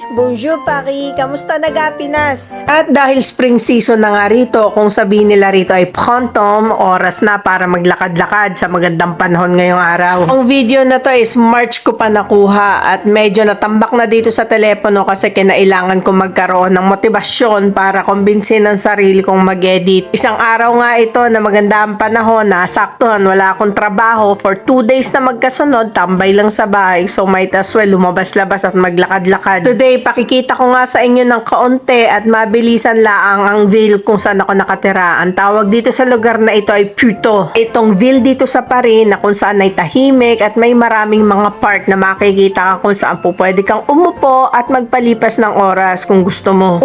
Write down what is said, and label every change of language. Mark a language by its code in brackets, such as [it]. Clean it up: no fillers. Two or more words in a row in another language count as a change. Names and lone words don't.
[fr] Bonjour Paris! [tl] Kamusta naga Pinas? At dahil [en] spring season [tl] na nga rito, kung sabihin nila rito ay prontom, oras na para maglakad-lakad sa magandang panahon ngayong araw. Ang video na to is March ko pa nakuha at medyo natambak na dito sa telepono kasi kinailangan ko magkaroon ng motibasyon para kumbinsin ang sarili kong mag-edit. Isang araw nga ito na maganda ang panahon, nasaktuhan, wala akong trabaho [en] for 2 days [tl] na magkasunod, tambay lang sa bahay, [en] so might as well [tl] lumabas-labas at maglakad-lakad. Today, pakikita ko nga sa inyo ng kaunti at mabilisan laang ang ville kung saan ako nakatira. Ang tawag dito sa lugar na ito ay Puto. Itong ville dito sa Paris na kung saan ay tahimik at may maraming mga park na makikita ka kung saan po pwede kang umupo at magpalipas ng oras kung gusto mo.